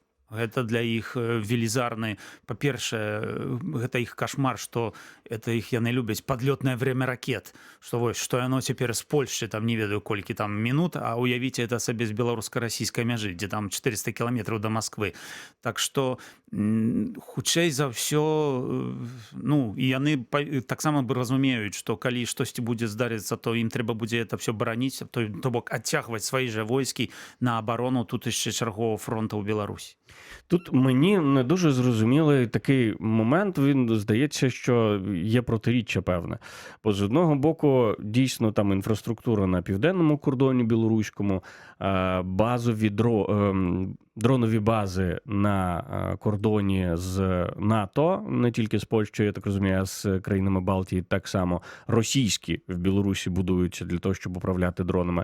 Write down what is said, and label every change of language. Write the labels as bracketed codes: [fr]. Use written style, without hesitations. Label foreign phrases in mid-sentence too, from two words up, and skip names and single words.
[be] Гэта для іх велізарны, па-першае, гэта іх кашмар, што это іх яны любяць падлётнае время ракет, што вось, што яно цяпер з Польшчы, там не ведаю колькі там мінут, а уявіце это сабе з беларуска-расійскай мяжы, дзе там 400 кіламетраў да Масквы. Так што хутчэй за ўсё, і яны таксама разумеюць, што калі штосьці будзе здарыцца, то ім трэба будзе это все бараніць, то бок адцягваць свае жа войскі на абарону тут яшчэ чаргового фронту ў Беларусі. [uk] Тут мені не дуже зрозумілий такий момент, він здається, що є протиріччя певне. Бо з одного боку, дійсно, там інфраструктура на південному кордоні білоруському, базові дронові бази на кордоні з НАТО, не тільки з Польщею, я так розумію, а з країнами Балтії так само, російські в Білорусі будуються для того, щоб управляти дронами.